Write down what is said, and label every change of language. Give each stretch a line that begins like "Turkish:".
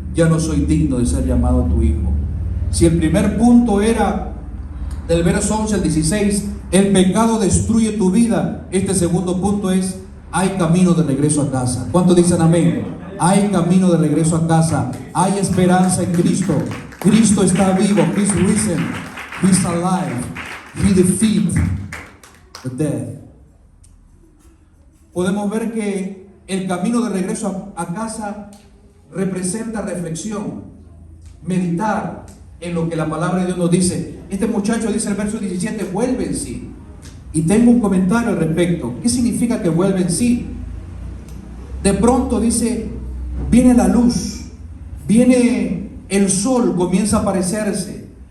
Spanish: Ya no soy digno de ser llamado tu hijo. Si el primer punto era del verso 11 al 16, el pecado destruye tu vida, este segundo punto es, hay camino de regreso a casa. ¿Cuántos dicen amén? Hay camino de regreso a casa, hay esperanza en Cristo. Cristo está vivo,
English: He's risen, He's alive, He defeated the death.
Spanish: Podemos ver que el camino de regreso a casa representa reflexión, meditar en lo que la palabra de Dios nos dice. Este muchacho, dice el verso 17, vuelve en sí. Y tengo un comentario al respecto. ¿Qué significa que vuelve en sí? De pronto dice, viene la luz, viene el sol, comienza a aparecerse.